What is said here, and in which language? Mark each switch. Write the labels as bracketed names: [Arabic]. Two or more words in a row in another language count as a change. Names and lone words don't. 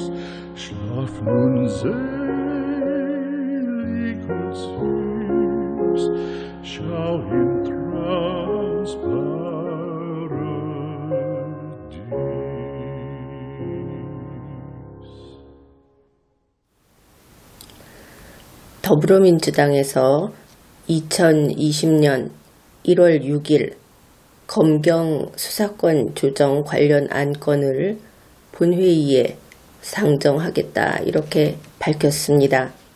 [German] Schlaf nun selig und süß, schau im Traums Paradies. [Korean] 더불어민주당에서 2020년 1월 6일 검경 수사권 조정 관련 안건을 본회의에 상정하겠다 이렇게 밝혔습니다.